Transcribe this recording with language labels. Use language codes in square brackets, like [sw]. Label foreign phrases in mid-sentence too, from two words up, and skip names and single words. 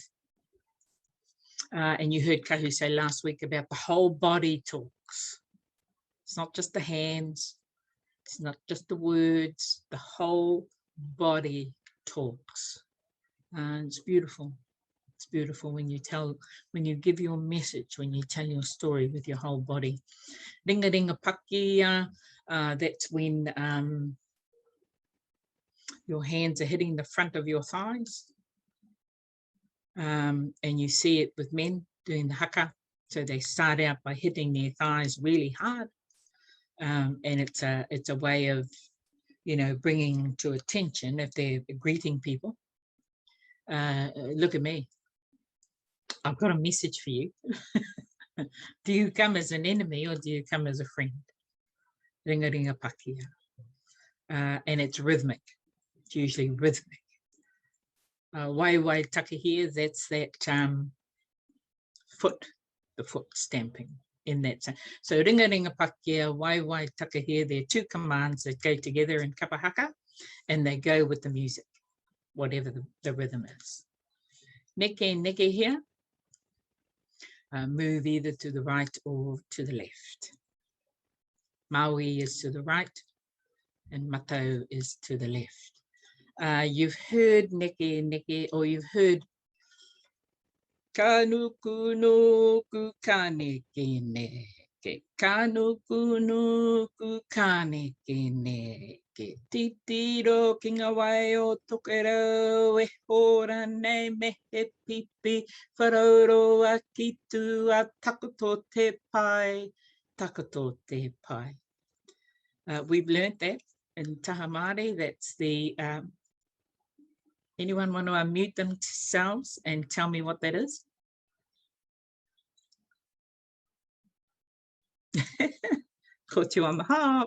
[en] And you heard Kahu say last week about the whole body talks. It's not just the hands. It's not just the words. The whole body talks. And it's beautiful. It's beautiful when you give your message, when you tell your story with your whole body. [mi] Ringa ringa pakia, [en] that's when your hands are hitting the front of your thighs. And you see it with men doing the haka. So they start out by hitting their thighs really hard. And it's a way of, bringing to attention if they're greeting people. Look at me. I've got a message for you. Do you come as an enemy or do you come as a friend? [mi] Ringa ringa pakia. [en] And it's rhythmic. It's usually rhythmic. [mi] Wai takahi, [en] that's that foot, the foot stamping in that. [mi] So ringa ringa pakia, wai takahi, [en] there are two commands that go together in kapahaka, and they go with the music, whatever the rhythm is. [mi] Neke here, [en] move either to the right or to the left. Maui is to the right, and matau is to the left. You've heard neke, or you've heard [mi] kanuku no ku kaneke neke, kanuku no ku kaneke neke, titiro kinga wai o tokero e hora nei mehe pipi, wharauro a kitu a takoto te pai, takoto te pai. [en] We've learnt that in Taha Māori. That's the anyone want to unmute themselves and tell me what that is? Caught you on the hop.